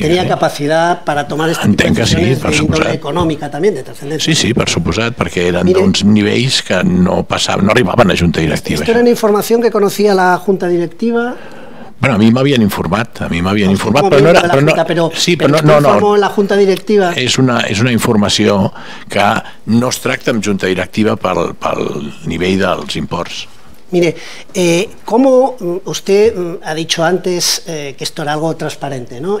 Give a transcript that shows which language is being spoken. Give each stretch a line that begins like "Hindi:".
Spanish: Tenía capacidad para tomar estas decisiones de índole
Catalan: econòmica també,
Spanish: de trascendencia.
Catalan: Sí, per suposat, perquè eren d'uns nivells que no arribaven a Junta Directiva.
Spanish: ¿Esto era una información que conocía la Junta Directiva?
Catalan: Bueno, a mi m'havien informat, però no era... Sí, però no, la Junta Directiva... És una informació que no es tracta amb Junta Directiva pel nivell dels imports.
Spanish: Mire, como usted ha dicho antes que esto era algo transparente, ¿no?